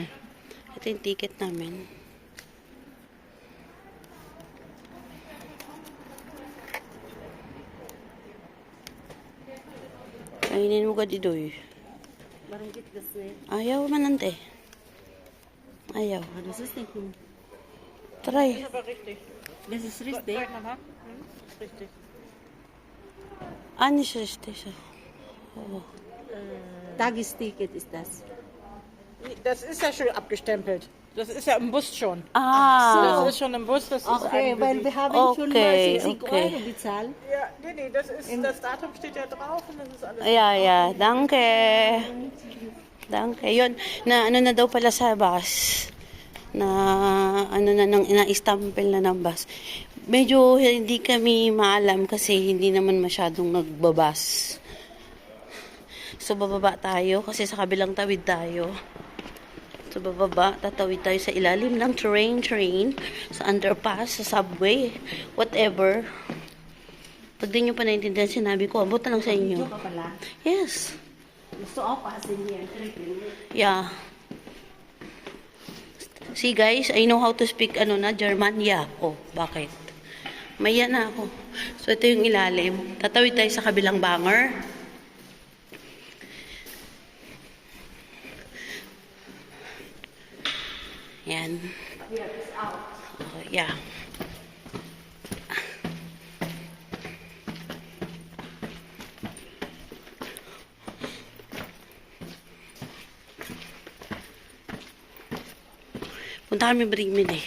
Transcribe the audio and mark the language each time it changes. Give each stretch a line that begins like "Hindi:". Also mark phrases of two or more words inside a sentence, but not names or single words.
Filipino: Ito yung ticket namin. Kainin mo ka didoy. Barangkit kasi. Ayaw man nante. Ayaw.
German: Das ist nicht gut. Try. Das ist richtig. Nicht richtig. Oh. Tagesticket ist das. Das ist ja schon abgestempelt. Das ist ja im Bus schon. Ah. Das ist schon im Bus. Das ist Okay, weil wir haben schon mal Okay, 60 okay. Euro bezahlt. ja, nee, das Datum steht ja drauf und das ist alles. Yeah. Danke. Danke.
Filipino: Yun, na ano na daw pala sa bus. Na ano na nang ina-stampel na ng bus. Medyo hindi kami maalam kasi hindi naman masyadong nagbabas. So bababa tayo kasi sa kabilang tawid tayo. So bababa, tatawid tayo sa ilalim ng train, sa underpass, sa subway, whatever. Pag di nyo pa naintindihan sinabi ko, abot na lang sa inyo. Ka pala. Yes.
German: Gusto aufpassen hier.
English: Yeah. See guys, I know how to speak German. Yeah.
Filipino: Oh, bakit? Maya na ako. So ito yung ilalim. Tatawid tayo sa kabilang banger. Yan. Oh, yeah. Punta kami Bremen eh.